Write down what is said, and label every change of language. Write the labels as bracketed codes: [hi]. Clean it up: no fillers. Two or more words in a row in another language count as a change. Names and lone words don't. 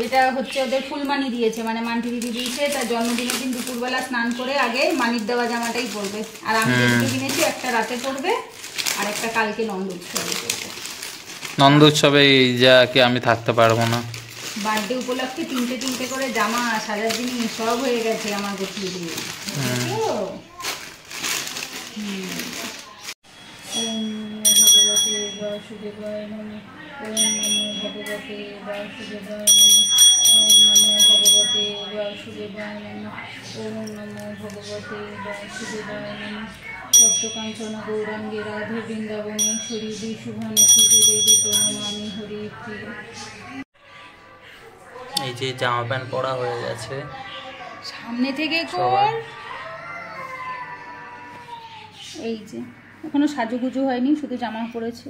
[bn] এটা হচ্ছে ওদের ফুলমানি দিয়েছে, মানে মানটি দিদি দিয়েছে। তার জন্মদিনের দিন দুপুরবেলা স্নান করে আগে মানির দেওয়া জামাটাই পরবে। আর আমি যেগুলো কিনেছি একটা রাতে পরবে আর একটা কালকে নন্দ উৎসবে পরবে। নন্দ উৎসবে যা কি আমি থাকতে পারবো না। বার্থডে উপলক্ষে তিনটে তিনটে করে জামা সাজার জিনিস সব হয়ে গেছে আমার গোপলু দিয়ে। [sa] ভগবতে বাসুদেবায় নমঃ। ওম নমো ভগবতে বাসুদেবায় নমঃ। ওম নমো ভগবতে বাসুদেবায় নমঃ। ওম নমো ভগবতে বাসুদেবায় নমঃ। সপ্তকাঞ্চন গৌরাঙ্গে রাধে বৃন্দাবনেশ্বরী বিশুভানুসুতে দেবী প্রণমামি হরি প্রিয়। [bn] এই যে জামা প্যান্ট পরা হয়ে গেছে, সামনে থেকে কর। এই যে এখনো সাজুগুজু হয়নি, শুধু জামা পরেছে।